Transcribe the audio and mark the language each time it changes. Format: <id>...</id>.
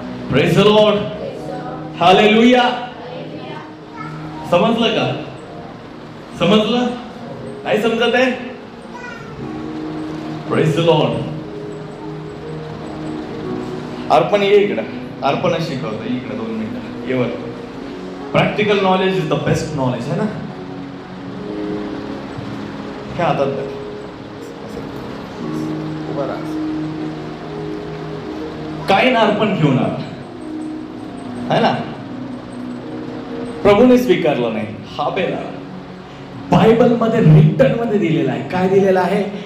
<en>Praise the Lord.</en> <mr>Hallelujah. समजलं का? समजलं? नाही समजत आहे?</mr> <en>Praise the Lord.</en> <mr>अर्पण ये इकडं, अर्पण शिकवतो इकडे 2 मिनिटं येवर.</mr> <en>practical knowledge is the best knowledge,</en> <hi>है ना?</hi> <mr>काय हातात काय ना अर्पण घेऊन आला,</mr> <hi>है ना?</hi> <mr>प्रभूने स्वीकारलं नाही, हाबेल आला. बायबल मध्ये रिटर्न मध्ये दिलेला आहे. काय दिलेला आहे?</mr>